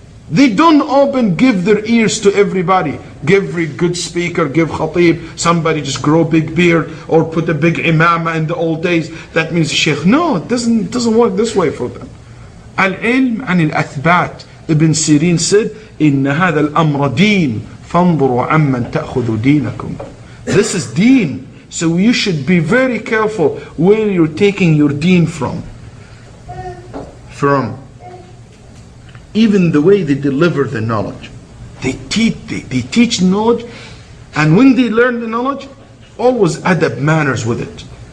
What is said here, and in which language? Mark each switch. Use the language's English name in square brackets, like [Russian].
[English] They don't give their ears to everybody. Give every good speaker, give khatib, somebody just grow big beard or put a big imama in the old days. That means sheikh. No, it doesn't work this way for them. Al-ilm and al-athbat. Ibn Sirin said, [Arabic] إن هذا الأمر دين فانظروا عمن تأخذ دينكم. [English] This is deen. So you should be very careful where you're taking your deen from. Even the way they deliver the knowledge. They teach knowledge, and when they learn the knowledge, always adab manners with it.